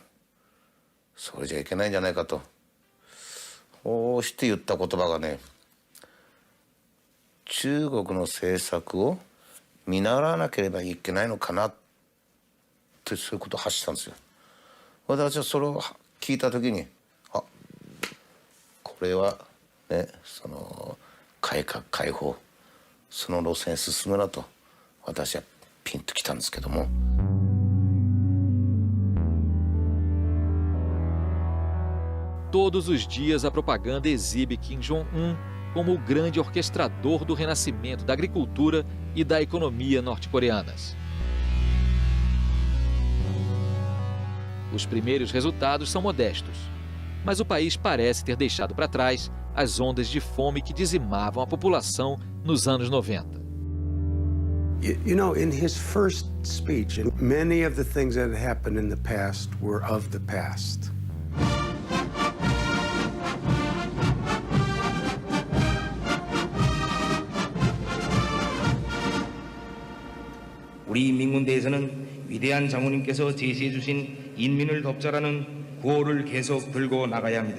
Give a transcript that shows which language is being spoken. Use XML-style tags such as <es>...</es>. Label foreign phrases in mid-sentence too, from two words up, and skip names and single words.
<ja>それじゃいけないんじゃないかと。こうして言った言葉がね、中国の政策を見習わなければいけないのかなってそういうことを発したんですよ。私はそれを聞いた時に、あ、これはね、その改革開放その路線進むなと私はピンときたんですけども。</ja> <pt>Todos os dias a propaganda exibe Kim Jong-un como o grande orquestrador do renascimento da agricultura e da economia norte-coreanas. Os primeiros resultados são modestos, mas o país parece ter deixado para trás as ondas de fome que dizimavam a população nos anos 90.</pt> <en>You know, in his first speech, many of the things that had happened in the past were of the past.</en> <ko>우리 인민군대에서는 위대한 장군님께서 제시해 주신 인민을 돕자라는 구호를 계속 들고 나가야 합니다.</ko>